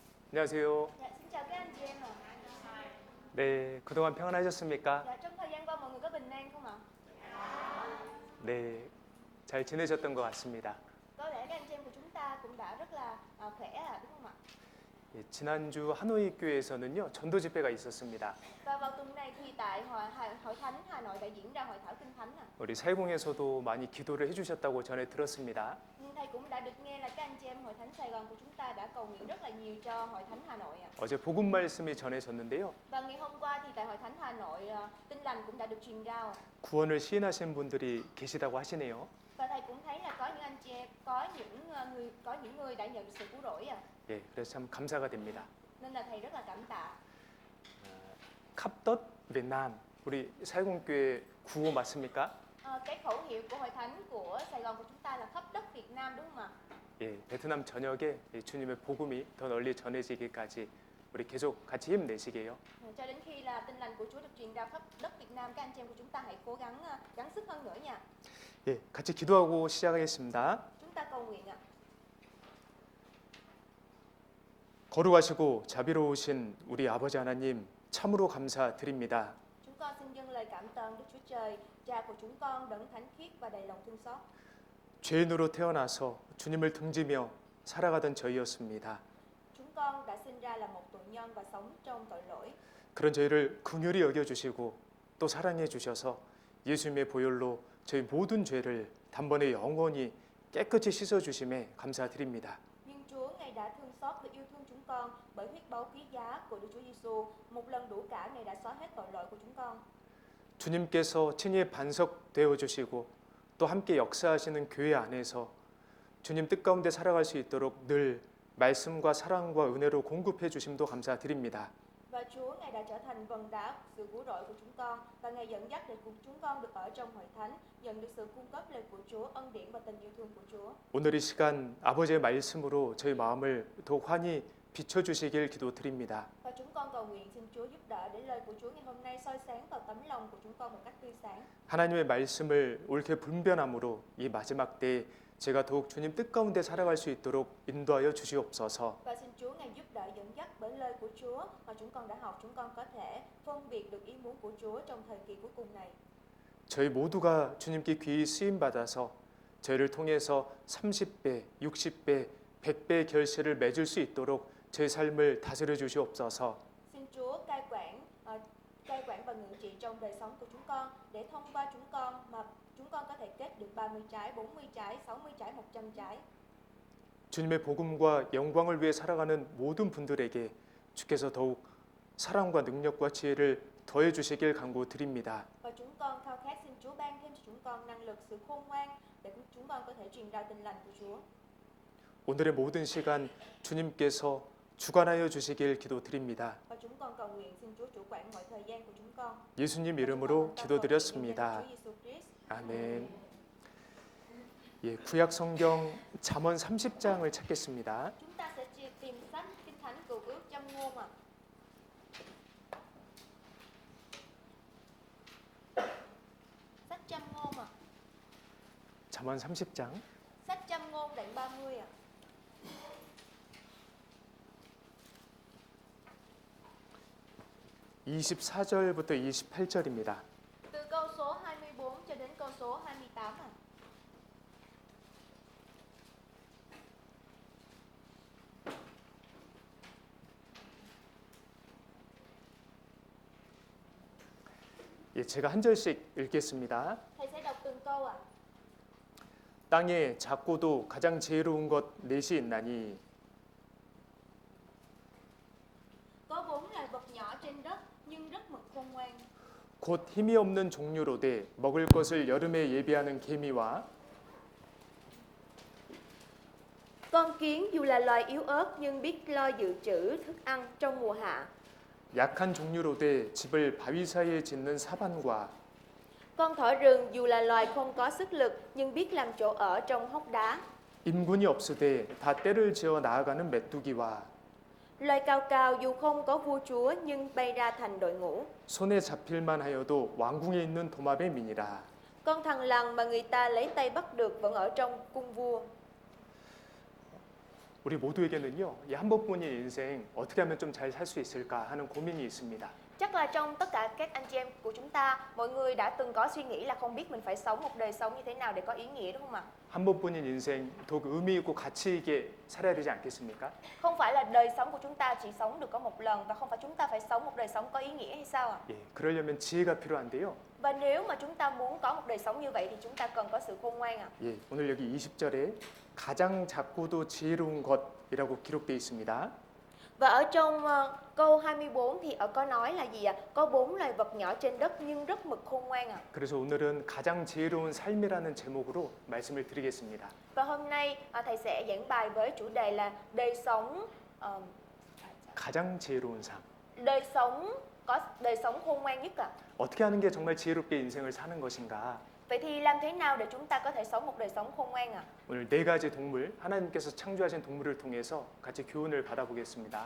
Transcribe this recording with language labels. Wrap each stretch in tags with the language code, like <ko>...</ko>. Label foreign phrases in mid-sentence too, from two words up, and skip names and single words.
<ko>안녕하세요.</ko> <vi>Dạ, xin chào các anh chị em ạ.</vi> <ko>네, 그동안 평안하셨습니까?</ko> <vi>Dạ, trong thời gian qua mọi người có bình an không ạ?</vi> <ko>네, 잘 지내셨던 것 같습니다.</ko> <vi>Có lẽ các anh chị em của chúng ta cũng đã rất là khỏe đúng không ạ?</vi> <ko>예, 지난주 하노이 교회에서는요 전도 집회가 있었습니다.</ko> <vi>Và vào tuần này thì tại Hội Thánh Hà Nội đã diễn ra hội thảo Kinh Thánh ạ.</vi> <ko>우리 사회공에서도 많이 기도를 해주셨다고 전해 들었습니다.</ko> <vi>Thầy cũng đã được nghe là các anh chị em Hội Thánh Sài Gòn của chúng ta đã cầu nguyện rất là nhiều cho Hội Thánh Hà Nội ạ.</vi> <ko>어제 복음 말씀이 전해졌는데요.</ko> <vi>Và ngày hôm qua thì tại Hội Thánh Hà Nội tin lành cũng đã được truyền rao ạ.</vi> <ko>구원을 시인하신 분들이 계시다고 하시네요.</ko> <vi>Và thầy cũng thấy là có những anh chị em, có những người đã nhận được sự cứu rỗi ạ.</vi> <ko>예, 그래서 참 감사가 됩니다.</ko> <vi>Nên là thầy rất là cảm tạ. Khắp đất Việt Nam</vi> <ko>우리 사회공교회 구호 맞습니까?</ko> <vi>Cái khẩu hiệu của Hội Thánh của Sài Gòn của chúng ta là khắp đất Việt Nam đúng không ạ?</vi> <ko>예, 베트남 전역에 주님의 복음이 더 널리 전해지기까지 우리 계속 같이 힘내시게요.</ko> <vi>Cho đến khi là tin lành của Chúa được truyền ra khắp đất Việt Nam, các anh chị em của chúng ta hãy cố gắng gắng sức hơn nữa nha.</vi> <ko>예, 같이 기도하고 시작하겠습니다.</ko> <vi>Chúng ta cầu nguyện ạ.</vi> <ko>거룩하시고 자비로우신 우리 아버지 하나님 참으로 감사드립니다.</ko> <vi>Chúng con xin dâng lời cảm tạ Đức Chúa Trời, Cha của chúng con đấng thánh khiết và đầy lòng thương xót.</vi> <ko>죄인으로 태어나서 주님을 등지며 살아가던 저희였습니다.</ko> <vi>Chúng con đã sinh ra là một tội nhân và sống trong tội lỗi.</vi> <ko>그런 저희를 긍휼히 여겨주시고 또 사랑해 주셔서 예수님의 보혈로 저희 모든 죄를 단번에 영원히 깨끗이 씻어주심에 감사드립니다.</ko> <vi>Nhưng Chúa Ngài đã thương xót và yêu thương chúng con bởi huyết báu quý giá của Đức Chúa Giêsu, một lần đủ cả Ngài đã xóa hết tội lỗi của chúng con.</vi> <ko>주님께서 친히 반석되어 주시고 또 함께 역사하시는 교회 안에서 주님 뜻 가운데 살아갈 수 있도록 늘 말씀과 사랑과 은혜로 공급해 주심도 감사드립니다.</ko> <vi>Và Chúa Ngài đã trở thành vần đá sự cứu rỗi của chúng con và Ngài dẫn dắt để chúng con được ở trong hội thánh, nhận được sự cung cấp lời của Chúa, ân điển và tình yêu thương của Chúa.</vi> <ko>오늘 이 시간 아버지의 말씀으로 저희 마음을 더욱 환히 비춰주시길 기도드립니다.</ko> <vi>Và chúng con cầu nguyện xin Chúa giúp đỡ để lời của Chúa ngày hôm nay soi sáng vào tấm lòng của chúng con một cách tươi sáng.</vi> <ko>하나님의 말씀을 옳게 분별함으로 이 마지막 때에 제가 더욱 주님 뜻 가운데 살아갈 수 있도록 인도하여 주시옵소서.</ko> <vi>Và xin Chúa Ngài giúp đỡ dẫn dắt bởi lời của Chúa mà chúng con đã học, chúng con có thể phân biệt được ý muốn của Chúa trong thời kỳ cuối cùng này.</vi> <ko>저희 모두가 주님께 귀히 쓰임 받아서 저희를 통해서 30배, 60배, 100배의 결실을 맺을 수 있도록 저희 삶을 다스려 주시옵소서.</ko> <vi>Xin Chúa cai quản và ngự trị trong đời sống của chúng con để thông qua chúng con mà chúng con có thể kết được 30 trái, 40 trái, 60 trái, 100 trái.</vi> <ko>주님의 복음과 영광을 위해 살아가는 모든 분들에게 주께서 더욱 사랑과 능력과 지혜를 더해 주시길 간구드립니다.</ko> <vi>Và chúng con khao khát xin Chúa ban thêm cho chúng con năng lực, sự khôn ngoan để chúng con có thể truyền ra tin lành của Chúa.</vi> <ko>오늘의 모든 시간 주님께서 주관하여 주시길 기도드립니다.</ko> <vi>Và chúng con cầu nguyện xin Chúa chủ quản mọi thời gian của chúng con.</vi> <ko>예수님 이름으로 기도드렸습니다. 아멘. 예, 구약 성경 잠언 30장을 찾겠습니다.</ko> <vi>Chúng ta sẽ tìm sách Kinh Thánh Cựu Ước Châm Ngôn ạ. Sách Châm Ngôn ạ.</vi> <ko>잠언 30장</ko> <vi>Sách Châm Ngôn đoạn 30 ạ.</vi> <ko>24절부터 28절입니다.</ko> <vi>Từ câu số 24 cho đến câu số 28 ạ.</vi> <ko>예, 제가 한 절씩 읽겠습니다.</ko> <vi>Thầy sẽ đọc từng câu ạ.</vi> <ko>땅에 작고도 가장 지혜로운 것 넷이 있나니</ko> <vi>Có 4 loài vật nhỏ trên đất nhưng rất mực khôn ngoan.</vi> <ko>곧 힘이 없는 종류로되 먹을 것을 여름에 예비하는 개미와</ko> <vi>Con kiến dù là loài yếu ớt nhưng biết lo dự trữ thức ăn trong mùa hạ.</vi> <ko>약한 종류로되 집을 바위 사이에 짓는 사반과</ko> <vi>Con thỏ rừng dù là loài không có sức lực nhưng biết làm chỗ ở trong hốc đá.</vi> <ko>임군이 없으되 다 때를 지어 나아가는 메뚜기와</ko> <vi>Loài cao cao dù không có vua chúa nhưng bay ra thành đội ngũ.</vi> <ko>손에 잡힐만 하여도 왕궁에 있는 도마뱀 미니라.</ko> <vi>Con thằn lằn mà người ta lấy tay bắt được vẫn ở trong cung vua.</vi> <ko>우리 모두에게는요, 이 한 번뿐인 인생 어떻게 하면 좀 잘 살 수 있을까 하는 고민이 있습니다.</ko> <vi>Chắc là trong tất cả các anh chị em của chúng ta, mọi người đã từng có suy nghĩ là không biết mình phải sống một đời sống như thế nào để có ý nghĩa, đúng không ạ?</vi> <ko>한 번뿐인 인생 더욱 의미 있고 가치 있게 살아야 되지 않겠습니까?</ko> <vi>Không phải là đời sống của chúng ta chỉ sống được có một lần và không phải chúng ta phải sống một đời sống có ý nghĩa hay sao ạ?</vi> <ko>예, 그러려면 지혜가 필요한데요.</ko> <vi>Và nếu mà chúng ta muốn có một đời sống như vậy thì chúng ta cần có sự khôn ngoan ạ.</vi> <ko>예, 오늘 여기 20절에 가장 작고도 지혜로운 것이라고 기록되어 있습니다.</ko> <vi>Và ở trong câu 24 thì có nói là gì ạ? Có 4 loài vật nhỏ trên đất nhưng rất mực khôn ngoan ạ.</vi> <ko>그래서 오늘은 가장 지혜로운 삶이라는 제목으로 말씀을 드리겠습니다.</ko> <vi>Và hôm nay thầy sẽ giảng bài với chủ đề là</vi> <ko>가장 지혜로운 삶.</ko> <vi>đời sống khôn ngoan nhất ạ.</vi> <ko>어떻게 하는 게 정말 지혜롭게 인생을 사는 것인가?</ko> <vi>Vậy thì làm thế nào để chúng ta có thể sống một đời sống khôn ngoan ạ?</vi> <ko>오늘 네 가지 동물, 하나님께서 창조하신 동물을 통해서 같이 교훈을 받아보겠습니다.</ko>